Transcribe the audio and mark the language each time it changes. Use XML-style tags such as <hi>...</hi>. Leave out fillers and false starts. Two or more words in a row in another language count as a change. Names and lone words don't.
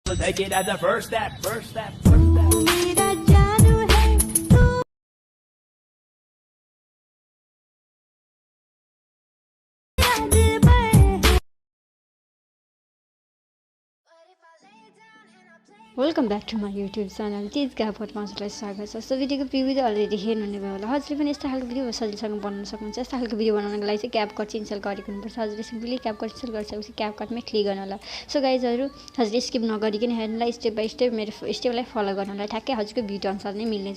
<en>Take it as a first step, first step, first step.</en> <hi>मेरा जानू है तू मेरा दिल पर</hi> <en>Welcome back to my YouTube channel</en> <ne>तिज गापट हजुरलाई स्वागत छ। सो भिडियोको प्रिभ्यू त अलरेडी हेर्नुहुने भयो होला। हजुरले पनि यस्तो खालको भिडियो सजिलोसँग बनाउन सक्नुहुन्छ। यस्तो खालको भिडियो बनाउनको लागि चाहिँ क्यापकट इन्स्टल गरेको हुनुपर्छ। हजुरले सिम्पली क्यापकट इन्स्टल गरिसकेपछि क्यापकटमै क्लिक गर्नु होला।</ne> <en>so guys</en> <ne>हजुरले स्किप नगरिकन हेर्नुलाई</ne> <en>step by step</en> <ne>मेरो स्टेपलाई फलो गर्नुलाई ठ्याक्कै हजुरको भिडियो अनुसार नै मिल्नेछ।</ne>